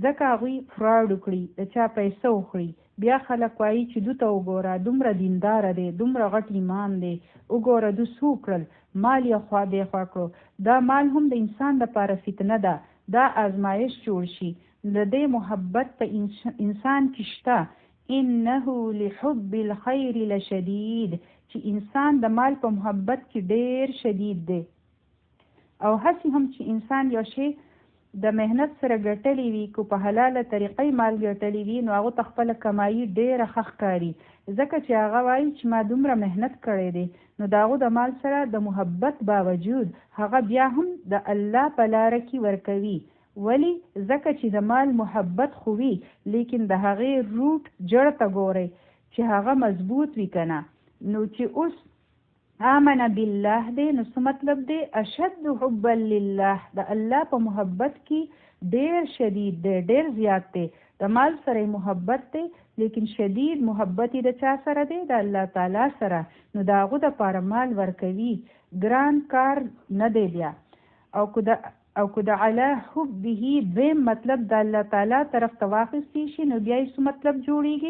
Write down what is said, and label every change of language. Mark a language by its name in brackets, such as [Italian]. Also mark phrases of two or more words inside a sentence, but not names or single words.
[Pashto] ځکه هغوی فراډ وکړي، د چا پیسه وخوري. بیا خلک وایي چې دوی ته وګوره، دومره دینداره دی، دومره غټ ایمان دی، وګوره دوی څه وکړل، مال یې خوا دی خوا کړو. دا مال هم د انسان دپاره فتنه ده، دا آزمایش جوړ شي. د دې محبت په انسان کې شته. [Arabic] انه لحب الخير لشدید، [Pashto] چې انسان د مال په محبت کې ډیر شدید دی. او هسې هم چې انسان یو شی د مهنت سره ګټلی وي، کو په حلاله طریقې مال ګټلی وي، نو هغه ته خپله کمایي ډیره ښه ښکاري، ځکه چې هغه وایي چې ما دومره مهنت کړی دی. نو د هغو د مال سره د محبت باوجود هغه بیا هم د الله په لاره کې ورکوي. ولی؟ ځکه چې د مال محبت خو وي، لیکن د هغې روټ جړ ته ګورئ چې هغه مضبوط وي که نه. نو چې اوس [Arabic] آمن بالله [Pashto] دی، نو څه مطلب دی؟ [Arabic] اشد حبا لله، [Pashto] د الله په محبت کې ډیر شدید دی، ډیر زیات دی. د مال سره محبت دی، لیکن شدید محبت د چا سره دی؟ د الله تعالی سره. نو د هغو دپاره مال ورکوي ګران کار نه دی بیا. او که د [Arabic] علی حبه [Pashto] دویم مطلب د الله تعالی طرف ته واخیستی شي، نو بیا یې څه مطلب جوړیږي؟